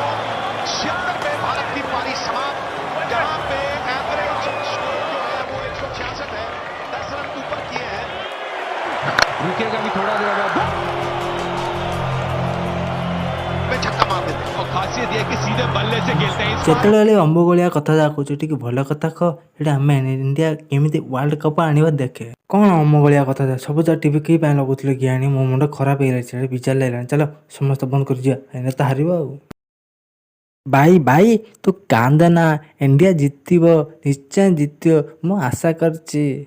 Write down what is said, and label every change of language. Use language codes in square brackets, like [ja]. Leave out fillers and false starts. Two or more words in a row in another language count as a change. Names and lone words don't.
[hi] रुकेगा भी थोड़ा देर बाद छक्का मार देते और खासियत यह कि सीधे बल्ले से खेलते हैं। [or] ଯେତେବେଳେ ଅମ୍ବଗୋଳିଆ କଥା ଯାହା କହୁଛୁ ଟିକେ ଭଲ କଥା କହ। ଏଇଟା ଆମେ ଇଣ୍ଡିଆ କେମିତି [en] world cup [or] ଆଣିବା ଦେଖେ କ'ଣ ଅମ୍ବଗୋଳିଆ କଥା ଯା ସବୁ ଯା ଟିଭି କି ପାଇଁ ଲଗାଉଥିଲେ କି ଆଣି ମୋ ମୁଣ୍ଡ ଖରାପ ହେଇଗଲାଣି ସେଟା ବିଚାର ଲାଗିଲାଣି। ଚାଲ ସମସ୍ତେ ବନ୍ଦ କରିଯିବା ଏଇନେ ତ ହାରିବ ଆଉ। ଭାଇ ଭାଇ ତୁ କାନ୍ଦ ନା ଇଣ୍ଡିଆ ଜିତିବ ନିଶ୍ଚୟ ଜିତିବ ମୁଁ ଆଶା କରିଛି।